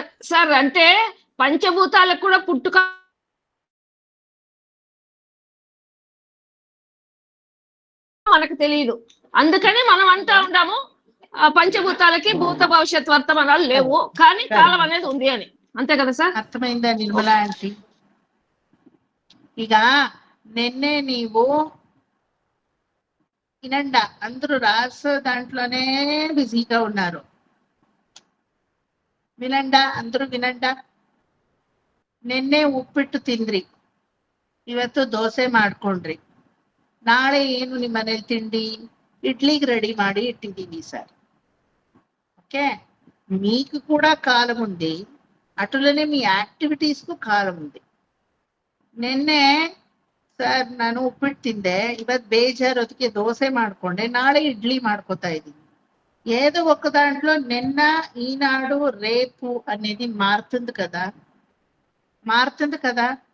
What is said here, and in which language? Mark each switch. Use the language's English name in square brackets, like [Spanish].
[Telugu] Sir అంటే పంచభూతాలకు కూడా పుట్టుక మనకు తెలియదు, అందుకని మనం అంటా ఉంటాము పంచభూతాలకి భూత భవిష్యత్ వర్తమానాలు లేవు, కానీ కాలం అనేది ఉంది అని. అంతే కదా సార్? అర్థమైందా నిర్మలా ఆంటీ? ఇక నిన్నే నీవు వినండా, అందరూ రాసే దాంట్లోనే బిజీగా ఉన్నారు. వినండా, అందరూ వినండా. [Kannada] ನಿನ್ನೆ ಉಪ್ಪಿಟ್ಟು ತಿಂದ್ರಿ, ಇವತ್ತು ದೋಸೆ ಮಾಡ್ಕೊಂಡ್ರಿ, ನಾಳೆ ಏನು ನಿಮ್ಮ ಮನೇಲಿ ತಿಂಡಿ? ಇಡ್ಲಿಗೆ ರೆಡಿ ಮಾಡಿ ಇಟ್ಟಿದ್ದೀನಿ ಸರ್. [Telugu] ఓకే, మీకు కూడా కాలం ఉంది, అటులనే మీ యాక్టివిటీస్ కు కాలం ఉంది. [Kannada] ನಿನ್ನೆ ಸರ್ ನಾನು ಉಪ್ಪಿಟ್ಟು ತಿಂದೆ, ಇವತ್ತು ಬೇಜಾರು ಅದಕ್ಕೆ ದೋಸೆ ಮಾಡ್ಕೊಂಡೆ, ನಾಳೆ ఇడ్లీ ಮಾಡ್ಕೋತಾ ಇದ್ದೀನಿ. [Telugu] ఏదో ఒక దాంట్లో నిన్న, ఈనాడు, రేపు అనేది మారుతుంది కదా, మారుతుంది కదా.